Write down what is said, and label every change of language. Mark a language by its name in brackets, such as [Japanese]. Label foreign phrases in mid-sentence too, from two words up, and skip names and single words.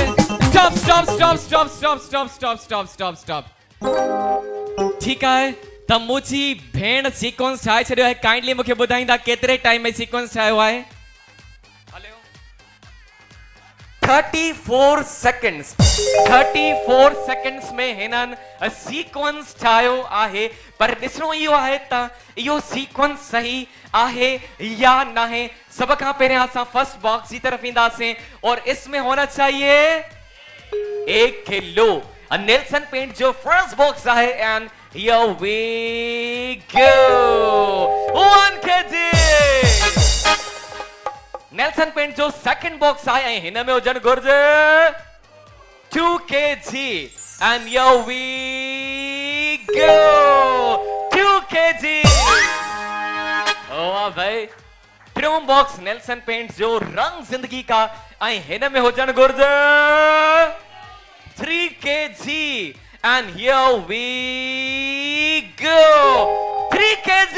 [English] Stop, stop, stop, stop, stop, stop, stop, stop, stop, stop. [Urdu] ٹھیک ہے. [Sindhi] त मुझी भेण सीक्वेंस ठाहे छॾियो आहे। काइंडली मूंखे ॿुधाईंदा केतिरे टाइम में सीक्वेंस ठाहियो आहे? 34 सेकंड्स। 34 सेकंड्स में हिननि सीक्वेंस ठाहियो आहे। पर ॾिसणो इहो आहे त इहो सीक्वेंस सही आहे या न है। सब खां पहिरियां असां [English] first box [Sindhi] जी तरफ ईंदासीं [Urdu] اور اس میں ہونا چاہیے 1 کلو. [Sindhi] नेल्सन पेंट जो [English] first box [Sindhi] आहे [English] and here we go 1 kg. [Sindhi] नेल्सन पेंट जो [English] second box [Sindhi] आहे ऐं हिन में हुजण घुर्जे 2 kg [English] and here we go 2 kg। [Sindhi] ओ भाई टियों बॉक्स नेल्सन पेंट जो रंग जिंदगी का ऐं हिन में हुजण घुर्जे 3 kg [English] and here we go 3 kg।